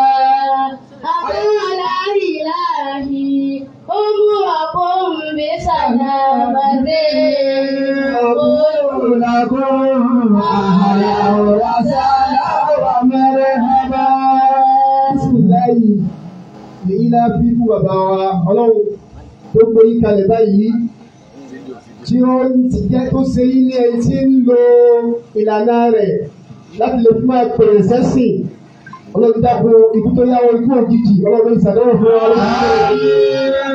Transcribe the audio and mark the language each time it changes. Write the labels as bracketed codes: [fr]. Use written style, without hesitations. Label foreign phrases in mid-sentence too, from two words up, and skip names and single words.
[ar] أقول إلهي أمركم بسلامة أقول لكم أهلا وسهلا ومرحبا. [yo] Bismillahi ní ilá fífú bàbá wa ọlọ́run tó gbé yín kalẹ̀ báyìí tí ó ti jẹ́ tó ṣe yín ní ẹni tí ń lo ìlànà rẹ̀ láti lè fún ẹ̀pẹ̀rẹ̀ sẹ́sìn. Ọlọ́run dákun ikú tó yáwó ikú òjijì ọlọ́run ìsàdéhùn fún wa lọ́wọ́.